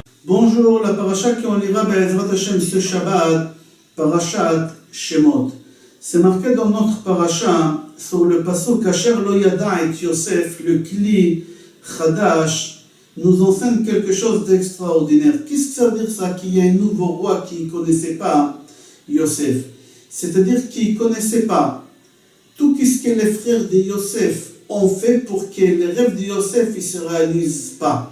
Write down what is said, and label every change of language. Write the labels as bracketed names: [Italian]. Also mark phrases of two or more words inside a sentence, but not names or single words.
[French] Bonjour, la paracha qu'on lira [Hebrew] בעזרת השם [French] ce Shabbat, parachat Shemot. C'est marqué dans notre paracha sur le pasuk [Hebrew] אשר לא ידע את יוסף, [French] le Kli Chadash, nous enseigne quelque chose d'extraordinaire. Qu'est-ce que ça veut dire ça, qu'il y a un nouveau roi qui ne connaissait pas Yosef? C'est-à-dire qu'il ne connaissait pas tout ce que les frères de Yosef ont fait pour que les rêves de Yosef ne se réalisent pas.